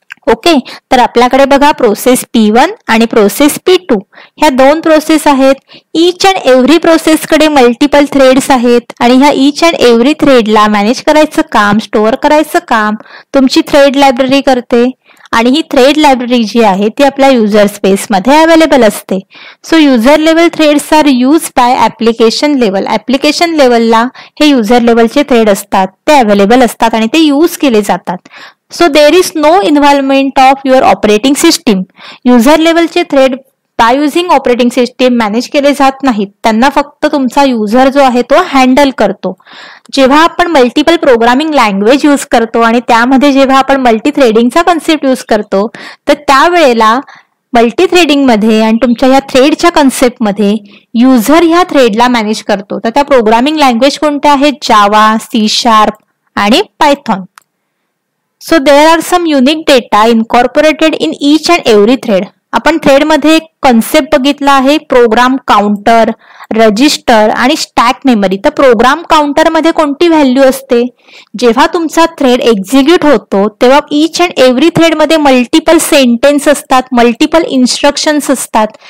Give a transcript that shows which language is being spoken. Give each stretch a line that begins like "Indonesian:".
Marathi: Okay, तर आपल्याकडे बघा प्रोसेस P1 आणि प्रोसेस P2 ह्या दोन प्रोसेस आहेत. Each and every प्रोसेसकडे multiple threads आहेत आणि ह्या ईच अँड एव्हरी थ्रेडला मॅनेज करायचं काम, स्टोअर करायचं काम तुमची थ्रेड लायब्ररी करते आणि ही थ्रेड लायब्ररी जी आहे ती आपल्या युजर स्पेस मध्ये अवेलेबल असते.
English: So user level threads are use by application level.
Marathi: Application लेवलला हे युजर लेवलचे थ्रेड असतात ते अवेलेबल असतात आणि ते यूज केले जातात.
English: So there is no involvement of your operating system.
Marathi: User लेवलचे thread by using operating system manage केले जात नाहीत. त्यांना फक्त तुमचा युजर जो आहे तो हँडल करतो. जेव्हा आपण मल्टिपल प्रोग्रामिंग लँग्वेज यूज करतो आणि त्यामध्ये जेव्हा आपण मल्टी थ्रेडिंगचा कन्सेप्ट यूज करतो तर त्यावेळेला मल्टी थ्रेडिंग मध्ये आणि तुमच्या ह्या थ्रेडच्या कन्सेप्टमध्ये युजर ह्या थ्रेडला मॅनेज करतो. तर त्या प्रोग्रामिंग लँग्वेज कोणत्या आहेत? जावा, C# आणि Python.
English: So there are some unique data incorporated in each and every thread.
Marathi: आपण थ्रेडमध्ये एक कन्सेप्ट बघितला आहे, प्रोग्राम काउंटर, रजिस्टर आणि स्टॅक मेमरी. तर प्रोग्राम काउंटर मध्ये कोणती व्हॅल्यू असते? जेव्हा तुमचा थ्रेड एक्झिक्यूट होतो तेव्हा each and every थ्रेडमध्ये multiple sentence असतात, मल्टिपल इन्स्ट्रक्शन्स असतात.